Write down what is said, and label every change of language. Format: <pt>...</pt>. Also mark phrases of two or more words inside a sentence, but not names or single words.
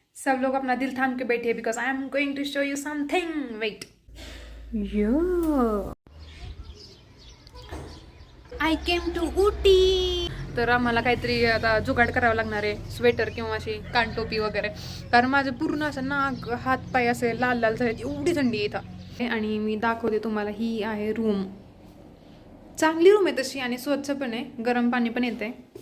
<hi>सब लोग अपना दिल थाम के बैठे</hi> <en>because I am going to show you something.</en> <hi>वेट.</hi> <en>Yo I came to Ooty.</en> <mr>तर आम्हाला काहीतरी आता जुगाड करावं लागणार आहे, स्वेटर किंवा अशी कानटोपी वगैरे, कारण माझं पूर्ण असं नाक हात पाय असे लाल लाल झाले, एवढी थंडी येतं. आणि मी दाखवते तुम्हाला, ही आहे रूम. चांगली रूम आहे तशी आणि स्वच्छ पण आहे, गरम पाणी पण येते.</mr>